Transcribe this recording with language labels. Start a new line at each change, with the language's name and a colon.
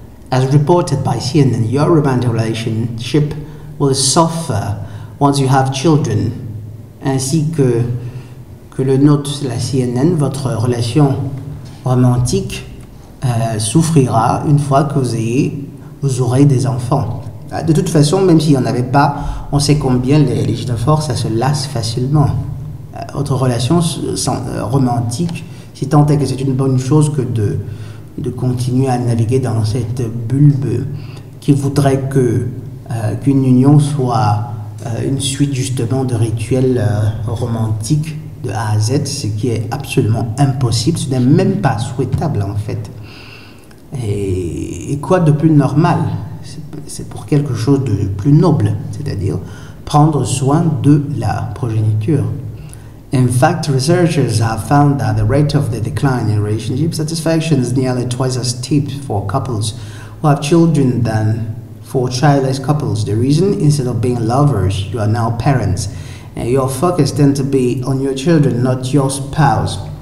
English: As reported by CNN, your romantic relationship will suffer once you have children.
French: Ainsi que le note la CNN, votre relation romantique souffrira une fois que vous aurez des enfants. De toute façon, même s'il n'y en avait pas, on sait combien les gynophores, ça se lasse facilement. Votre relation romantique, si tant est que c'est une bonne chose que de continuer à naviguer dans cette bulbe qui voudrait qu'une union soit une suite justement de rituels romantiques de A à Z, ce qui est absolument impossible, ce n'est même pas souhaitable en fait. Et quoi de plus normal? C'est pour quelque chose de plus noble, c'est-à-dire prendre soin de la progéniture.
English: In fact, researchers have found that the rate of the decline in relationship satisfaction is nearly twice as steep for couples who have children than for childless couples. The reason, instead of being lovers, you are now parents. And your focus tends to be on your children, not your spouse.